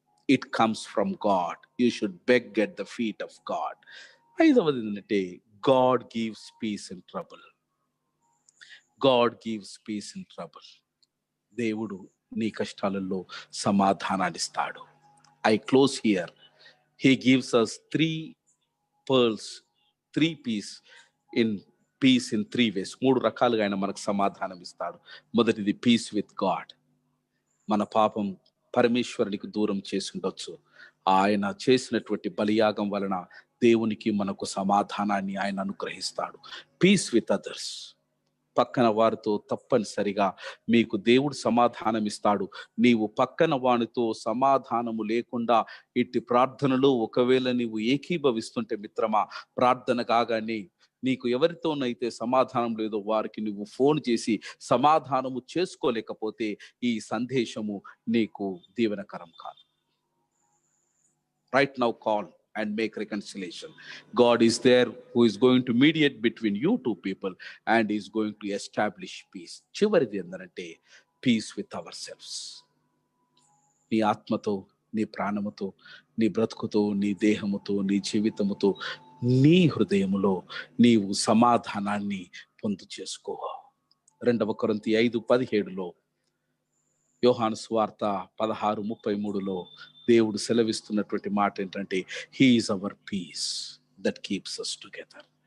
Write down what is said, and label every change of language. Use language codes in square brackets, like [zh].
[en] It comes from God. You should beg at the feet of God. [te] ఐదవది ఏంటంటే [en] God gives peace in trouble. God gives peace in trouble. [te] దేవుడు నీ కష్టాలలో సమాధానాన్ని ఇస్తాడు. [en] I close here. He gives us three pearls, three peace in three ways. [te] 3 రకాలుగా ఆయన మనకు సమాధానం ఇస్తాడు. మొదటిది [en] Peace with God. [te] మన పాపం పరమేశ్వరునికి దూరం చేసి ఉండొచ్చు. ఆయన చేసినటువంటి బలియాగం వలన దేవునికి మనకు సమాధానాన్ని ఆయన అనుగ్రహిస్తాడు. [en] Peace with others. [te] పక్కన వారితో తప్పనిసరిగా మీకు దేవుడు సమాధానం ఇస్తాడు. నీవు పక్కన వానితో సమాధానము లేకుండా ఇట్టి ప్రార్థనలో ఒకవేళ నీవు ఏకీభవిస్తుంటే మిత్రమా, ప్రార్థన కాగానే నీకు ఎవరితోనైతే సమాధానం లేదో వారికి నువ్వు ఫోన్ చేసి సమాధానము చేసుకోలేకపోతే ఈ సందేశము నీకు దీవెనకరం కాదు. [en] Right now call and make reconciliation. God is there who is going to mediate between you two people and is going to establish peace. [te] చివరిది ఏంటంటే [en] peace with ourselves. [te] నీ ఆత్మతో, నీ ప్రాణముతో, నీ బ్రతుకుతో, నీ దేహముతో, నీ జీవితముతో, నీ హృదయములో నీవు సమాధానాన్ని పొందు చేసుకో. 2 కొరింథీ 5:17 యోహాను సువార్త 16:33 దేవుడు సెలవిస్తున్నటువంటి మాట ఏంటంటే, [en] He is our peace that keeps us together.